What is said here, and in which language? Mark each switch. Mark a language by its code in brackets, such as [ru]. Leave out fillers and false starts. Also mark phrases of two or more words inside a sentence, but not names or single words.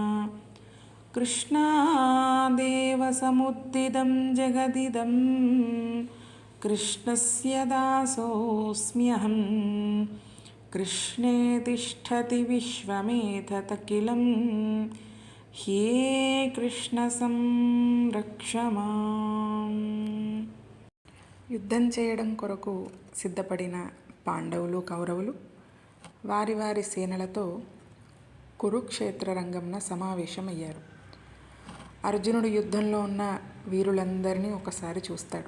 [sa] कृष्णादेव समुद्दितं जगदिदं कृष्णस्य दासोऽस्म्यहं कृष्णे तिष्ठति विश्वमेतदखिलं हे कृष्ण संरक्ष మాం. [te] యుద్ధం చేయడం కొరకు సిద్ధపడిన పాండవులు కౌరవులు వారి వారి సేనలతో కురుక్షేత్ర రంగంన సమావేశమయ్యారు. అర్జునుడు యుద్ధంలో ఉన్న వీరులందరినీ ఒకసారి చూస్తాడు.